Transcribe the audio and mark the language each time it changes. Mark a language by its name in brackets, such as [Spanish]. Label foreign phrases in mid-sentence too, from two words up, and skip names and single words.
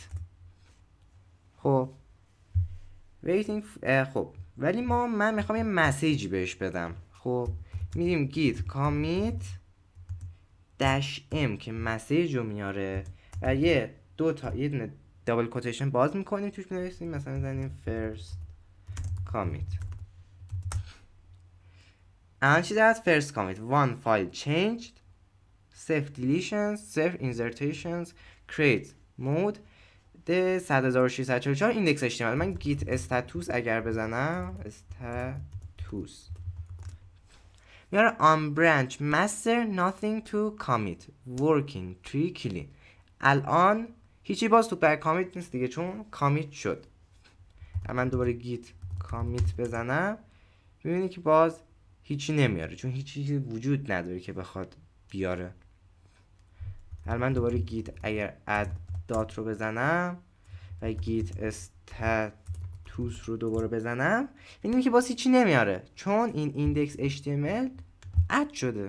[Persian] خب waiting خب ولی من میخوام یه مسیجی بهش بدم. خب میدیم [English] git commit -m [Persian] که مسیج رو میاره و یه دونه [English] double quotation [Persian] باز میکنیم توش بنویسیم مثلا میزنیم [English] first commit. [Persian] الان چی دارد؟ [English] first commit one file changed, save deletions, save insertions, create mode ده 10644 index HTML. من git status [Persian] اگر بزنم [English] status میاره on branch master nothing to commit working tree clean. [Persian] الان هیچی باز تو بر کامیت نیست دیگه چون کامیت شد. من دوباره [English] git commit [Persian] بزنم ببینید که باز هیچی نمیاره چون هیچی وجود نداره که بخواد بیاره. الان من دوباره گیت اگر [English] add dot [Persian] رو بزنم و [English] git status [Persian] رو دوباره بزنم ببینید که باز هیچی نمیاره چون این [English] index HTML [Persian] اد شده.